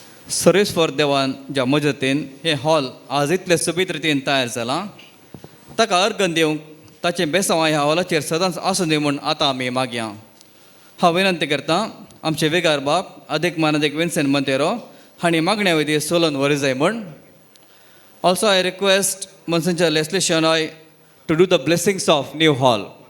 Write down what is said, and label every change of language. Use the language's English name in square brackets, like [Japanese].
[Goan Konkani] सर्वेस्वर देवान ज्या मजतीन हे हॉल आज इतले सोबीत रितीन तयार जाला ताका अर्गन दिवंक ताचें बेसांव ह्या हॉलाचेर सदांच आसूं दी म्हूण आतां आमी मागया. हांव विनंती करतां आमचे वेगार बाब अधिक मानदिक विन्सेंट मंतेरो हांणी मागण्या विधी सोलोवन व्हर जाय म्हूण. [English] Also I request Monsignor Leslie Shenoy to do the blessings of new hall.